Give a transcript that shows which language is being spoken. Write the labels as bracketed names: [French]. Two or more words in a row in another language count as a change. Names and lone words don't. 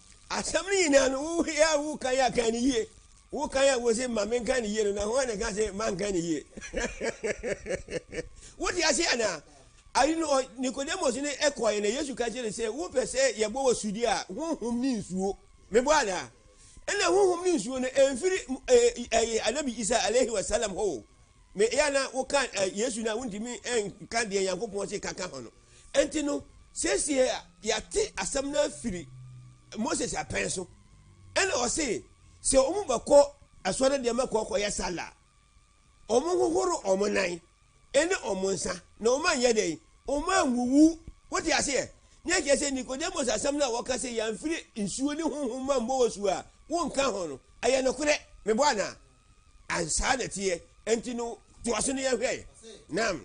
[Akan] asɛm no nyinaa no woyɛ a wokan yɛ aka ne yie wokan yɛ wo sɛ ma menka ne yie no na ho ne ka sɛ manka ne yie wote ase anaa ayi no nicodemus ne ɛkɔɛ na yesu ka kyerɛ sɛ wopɛ sɛ yɛbɔ wɔ sudi a honhom ne nsuo mebɔ anaa ɛna honhom ne nsuo no ɛmfiri anabi isa [Arabic] عليه وسلام [Akan] hɔ me yɛna woka yesu no a wontumi nka deɛ nyankopɔn sɛ kaka hɔ no ɛnti no sɛsie yɛate asɛm no afiri moses apɛn so ɛna ɔse sɛ ɔmo bɛkɔ asɔre deɛ mɛkɔkɔyɛ sala ɔmo hohoro ɔmo nan ɛne ɔmo nsa na ɔmo anyɛ dɛ ɔmo anwuwu wote aseɛ ne ɛkyɛ sɛ nicodemus asɛm no a wɔka sɛ yɛmfiri nsuo ne honhom ma mbɔ wɔ su a wonka ho no ɛyɛ nokorɛ mebɔ ana ansaa na teɛ ɛnti no toa so no yɛhwɛ nam